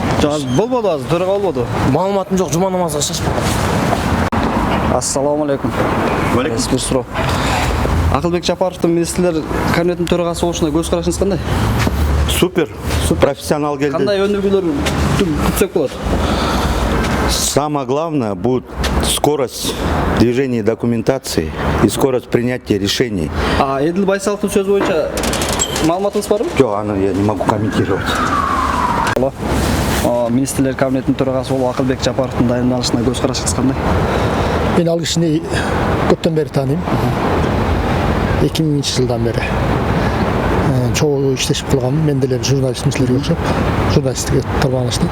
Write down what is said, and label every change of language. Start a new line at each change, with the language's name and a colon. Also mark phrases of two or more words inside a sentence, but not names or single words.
Kyrgyz: Жок, болбоду азыр, төрага болбоду. Маалыматым жок, жума намазга шашпагам.
Arabic: السلام عليكم.
Kyrgyz: Бир суроо. Акылбек Жапаровдун министрлер кабинетинин төрагасы болушуна көз карашыңыз кандай? Супер. Профессионал келди. Кандай өнүгүүлөр күтсөк болот?
Russian: Самое главное будет скорость движения документации и скорость принятия решений.
Kyrgyz: Эдил Байсаловдун сөзү боюнча маалыматыңыз барбы? Жок, аны
Russian: я не могу комментировать.
Kyrgyz: Министрлер кабинетинин төрагасы болуп Акылбек Жапаровдун дайындалышына көз карашыңыз кандай? Мен ал кишини көптөн бери тааныйм. 2000-жылдан бери чогуу иштешип калгам. Мен деле журналист мисилерге окшоп, журналисттикке тарбаныштым.